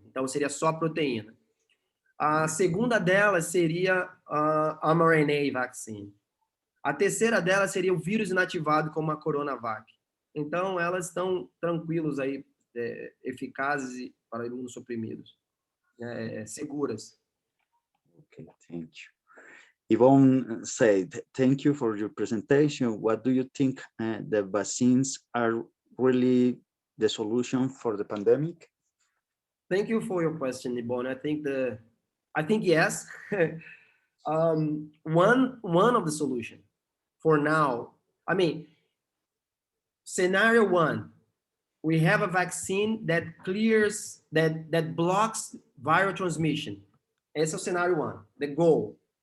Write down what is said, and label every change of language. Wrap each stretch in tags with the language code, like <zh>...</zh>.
<pt>Então, seria só proteína. A segunda delas seria a mRNA vaccine. A terceira delas seria o vírus inativado, como a Coronavac. Então, elas estão tranquilos aí, eficazes para imunossuprimidos, seguras.</pt> <en>Okay, thank you. Yvonne said, thank you for your presentation. What do you think the vaccines are really the solution for the pandemic? Thank you for your question, Yvonne. I think yes. One of the solution for now, I mean, scenario one, we have a vaccine that clears, that blocks viral transmission.</en> <pt>Esse é o cenário one,</pt> <en>the goal.</en>